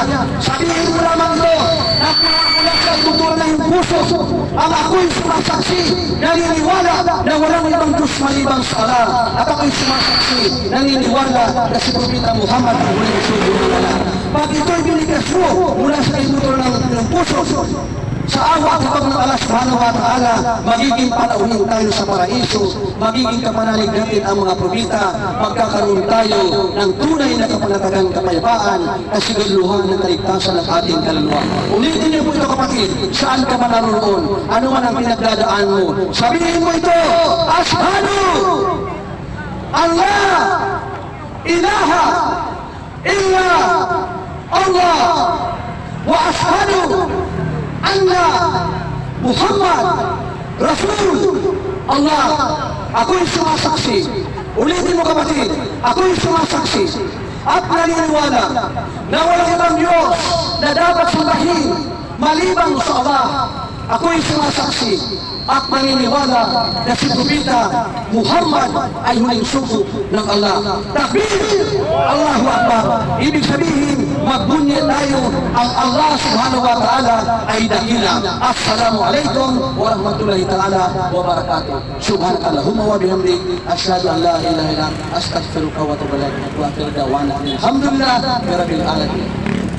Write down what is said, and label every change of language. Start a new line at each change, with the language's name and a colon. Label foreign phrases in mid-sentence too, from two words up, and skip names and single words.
Filipino: Sabihin mo lamang ito, na mula sa tutur na yung puso, ang ako'y sumasaksi, naniniwala na walang ibang Diyos malibang sa Allah. At ako'y sumasaksi, naniniwala na si Propeta Muhammad ang huling sugo ng Allah. Pag ito'y binigas mo mula sa tutur ng puso, sa awa at habag ng Allah
Arabic: سبحانه وتعالى,
Filipino: magiging panauhin tayo sa paraiso, magiging kapanalig natin ang mga propeta, magkakaroon tayo ng tunay na kapanatagang kapayapaan na sigurluhan ng kaligtasan ng ating kaluluwa. Ulitin niyo po ito kapatid, saan ka man naroon, ano man ang pinagdadaan mo, sabihin mo ito,
Arabic: أشهد أن لا إله إلا الله و أشهد أن محمد رسول الله.
Filipino: Ako'y sumasaksi. Ulitin mo kapatid, ako'y sumasaksi at naniniwala na walang ibang Diyos na dapat sambahin maliban sa Allah. Ako'y sumasaksi at maniniwala na si Propeta Muhammad ay huling sugo ng Allah.
Arabic: تكبير! الله أكبر!
Filipino: Ibig sabihin, magbunyat tayo ang Allah
Arabic: سبحانه وتعالى
Filipino: ay dakila.
Arabic: السلام عليكم ورحمة الله تعالى وبركاته. سبحانك اللهم وبحمدك أشهد أن لا إله إلا أنت أستغفرك وأتوب إليك. وآخر دعوانا الحمد لله رب العالمين.